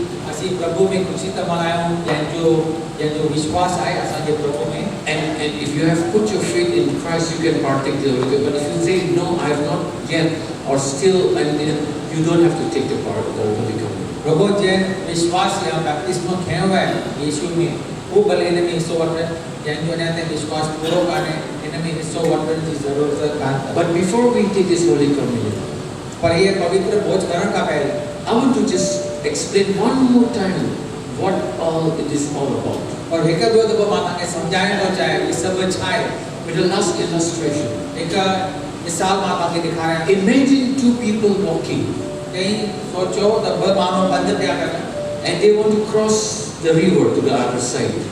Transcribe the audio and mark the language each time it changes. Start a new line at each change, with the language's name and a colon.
Sindhi: असीं प्रभु में ख़ुशी था मल्हायूं जंहिंजो विश्वास आहे असांजे प्रभु में.
English: And if you have put your faith in Christ, you can partake the Holy Communion. But if you say, no, I have not yet, or still, you don't have to take the part of the Holy Communion.
Sindhi: प्रभु जंहिं विश्वास या बैप्टिस्मो खयो आहे यीशु में, हू भले हिन में हिसो वठे. जंहिंजो अञा ताईं विश्वास पूरो कान्हे हिन में हिसो वठण जी ज़रूरत कान अथव.
English: But before we take this Holy Communion,
Sindhi: पर इहे पवित्र भोज करण खां पहिरीं
English: I want to just explain one more time what all it is all about.
Sindhi: और हिकु ॿियो दफ़ो मां तव्हांखे सम्झाइण थो चाहियां इहे सभु छा आहे.
English: With the last illustration,
Sindhi: हिकु मिसाल मां तव्हांखे ॾेखारियां.
English: imagine two people walking.
Sindhi: कई सोचो त ॿ माण्हू पंधु पिया कनि
English: and they want to cross the river to the other side.